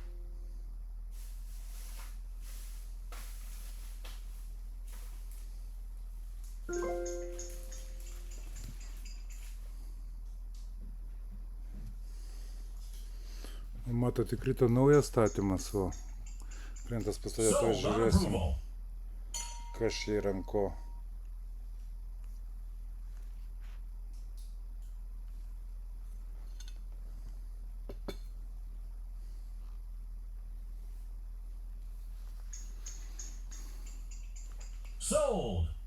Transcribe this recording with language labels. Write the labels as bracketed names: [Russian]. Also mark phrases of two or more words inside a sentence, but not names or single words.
[Lithuanian] Matot, įkrito naujas statymas, o klientas pastovė, to [English] Sold on [Lithuanian] žiūrėsim, approval. kas čia yra ant ko. Sold.